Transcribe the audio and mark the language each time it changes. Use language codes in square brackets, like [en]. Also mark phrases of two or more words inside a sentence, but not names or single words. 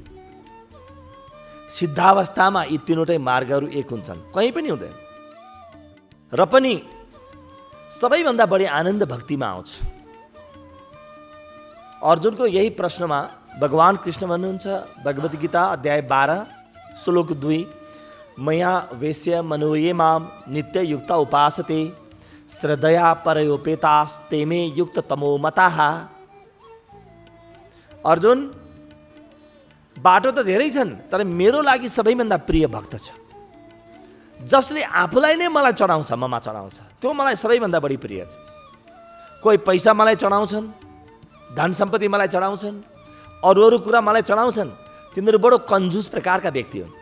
[ne] सिद्धावस्थामा यी तीनवटै मार्गहरू एक हुन्छन्, कहीँ पनि हुँदैन। र पनि सबैभन्दा बढी आनन्द भक्तिमा आउँछ। अर्जुनको यही प्रश्नमा भगवान कृष्ण भन्नुहुन्छ, भगवद् गीता अध्याय 12 श्लोक 2, [sa] मया वेश्य मनोये माम नित्य युक्त उपासते श्रद्धया परयोपेतास्ते मे युक्त तमो मताः। [ne] अर्जुन, बाटो त धेरै छन्, तर मेरो लागि सबैभन्दा प्रिय भक्त छ जसले आफूलाई नै मलाई चढाउँछ, ममा चढाउँछ, त्यो मलाई सबैभन्दा बढी प्रिय छ। कोही पैसा मलाई चढाउँछन्, धन सम्पत्ति मलाई चढाउँछन्, अरू कुरा मलाई चढाउँछन्, तिनीहरू बडो कन्जुस प्रकारका व्यक्ति हुन्।